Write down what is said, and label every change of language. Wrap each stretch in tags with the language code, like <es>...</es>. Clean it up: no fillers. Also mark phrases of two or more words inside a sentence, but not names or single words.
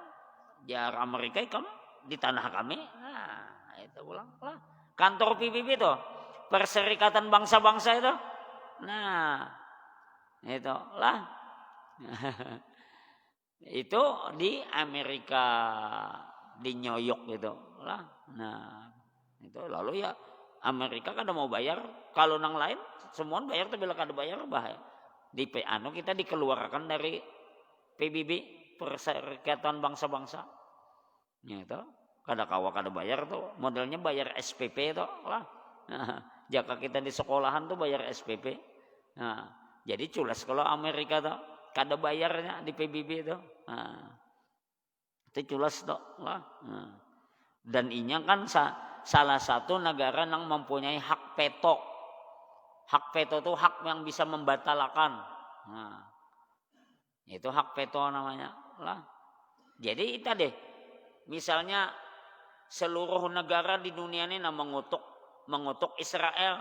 <bjn>Jar Amerika kamu di tanah kami. Nah itu ulang lah.</bjn> <id>Kantor PBB itu, Perserikatan Bangsa-Bangsa itu.</id> <bjn>Nah itu lah.</bjn> <id>Itu di Amerika, di New York gitu lah.</id> <bjn>Nah itu lalu ya Amerika kada mau bayar, kalau nang lain semua bayar, tapi bila kada bayar bahaya. Di PANO kita dikeluarkan dari PBB, Perserikatan Bangsa-Bangsa. Ya itu kada kawa kada bayar tuh, modelnya bayar SPP tuh lah. Nah, jika kita di sekolahan tuh bayar SPP. Nah, jadi culas kalau Amerika tuh kada bayarnya di PBB itu. Nah, itu culas tuh lah.</bjn> <id>Nah, dan inya kan salah satu negara yang mempunyai hak veto Hak veto itu hak yang bisa membatalkan.</id> <bjn>Nah, itu hak veto namanya lah. Jadi itu deh.</bjn> <id>Misalnya seluruh negara di dunia ini mengutuk Israel.</id>